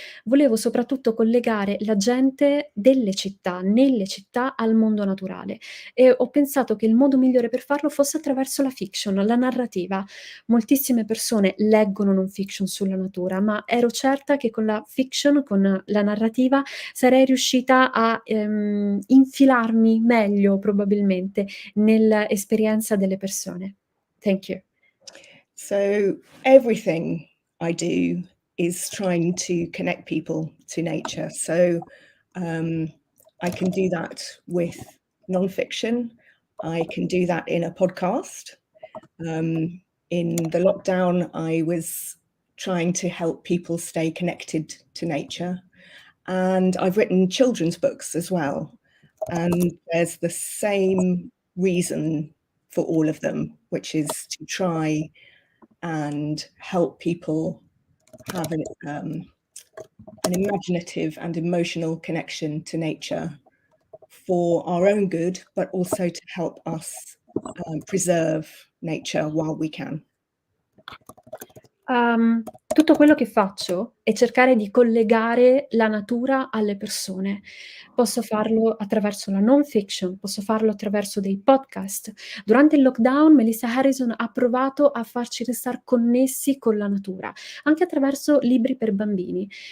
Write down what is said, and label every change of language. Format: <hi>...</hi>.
<it>Volevo soprattutto collegare la gente delle città, nelle città, al mondo naturale e ho pensato che il modo migliore per farlo fosse attraverso la fiction, la narrativa. Moltissime persone leggono non fiction sulla natura, ma ero certa che con la fiction, con la narrativa, sarei riuscita a, infilarmi meglio probabilmente nell'esperienza delle persone.</it> <en>Thank you. So everything I do is trying to connect people to nature. So I can do that with nonfiction. I can do that in a podcast. In the lockdown, I was trying to help people stay connected to nature. And I've written children's books as well. And there's the same reason for all of them, which is to try and help people have an imaginative and emotional connection to nature for our own good, but also to help us preserve nature while we can.</en> <it>Tutto quello che faccio è cercare di collegare la natura alle persone. Posso farlo attraverso la non fiction, posso farlo attraverso dei podcast. Durante il lockdown Melissa Harrison ha provato a farci restar connessi con la natura, anche attraverso libri per bambini.</it>